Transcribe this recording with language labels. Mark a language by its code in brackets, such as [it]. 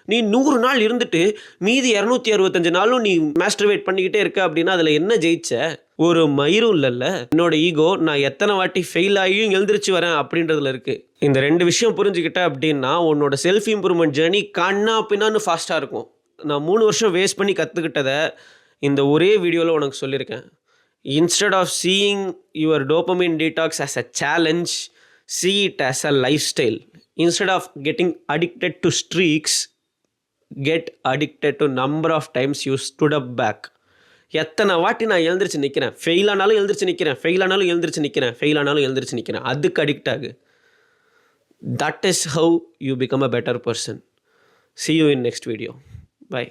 [ta] நீ 100 நாள் இருந்துட்டு மீதி 265 நாளும் நீ மாஸ்டர்பேட் பண்ணிக்கிட்டே இருக்க அப்படின்னா அதில் என்ன ஜெயிச்ச? ஒரு மயிரும் இல்லைல்ல. என்னோட ஈகோ நான் எத்தனை வாட்டி ஃபெயில் ஆகியும் எழுந்திரிச்சு வரேன் அப்படின்றதுல இருக்கு. இந்த 2 விஷயம் புரிஞ்சுக்கிட்ட அப்படின்னா உன்னோட செல்ஃப் இம்ப்ரூவ்மெண்ட் ஜேர்னி கண்ணா பின்னான்னு ஃபாஸ்ட்டாக இருக்கும். நான் 3 வருஷம் வேஸ்ட் பண்ணி கற்றுக்கிட்டதை இந்த ஒரே வீடியோவில் உனக்கு சொல்லியிருக்கேன். [en] Instead of seeing your dopamine detox as a challenge, see it as a lifestyle. Instead of getting addicted to streaks, get addicted to number of times you stood up back. [ta] எத்தனை வாட்டி நான் எழுந்திரிச்சு நிற்கிறேன், ஃபெயில் ஆனாலும் எழுந்திரிச்சு நிற்கிறேன், fail ஆனாலும் எழுந்திரிச்சு நிற்கிறேன், ஃபெயில் ஆனாலும் எழுந்திரிச்சு நிற்கிறேன், அதுக்கு அடிக்ட் ஆகு. [en] That is how you become a better person. See you in next video. Bye.